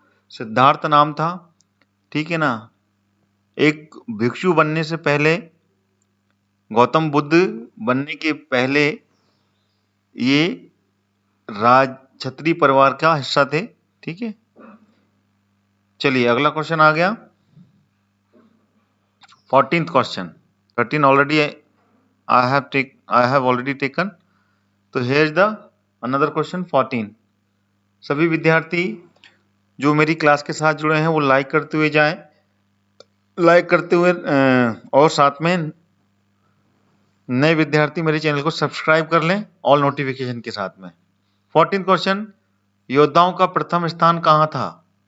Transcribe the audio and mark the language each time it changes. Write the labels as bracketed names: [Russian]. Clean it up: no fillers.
[Hindi] सिद्धार्थ नाम था, ठीक है ना। एक भिक्षु बनने से पहले, गौतम बुद्ध बनने के पहले ये राज क्षत्रिय परिवार का हिस्सा थे, ठीक है। चलिए अगला क्वेश्चन आ गया, 14th question. [English] 13 already I have already taken, [Hindi] तो [English] here is the another question 14। [Hindi] सभी विद्यार्थी जो मेरी क्लास के साथ जुड़े हैं वो लाइक करते हुए जाएं, लाइक करते हुए और साथ में नए विद्यार्थी मेरे चैनल को सब्सक्राइब कर लें ऑल नोटिफिकेशन के साथ में। 14th क्वेश्चन, योद्धाओं का प्रथम स्थान कहाँ था?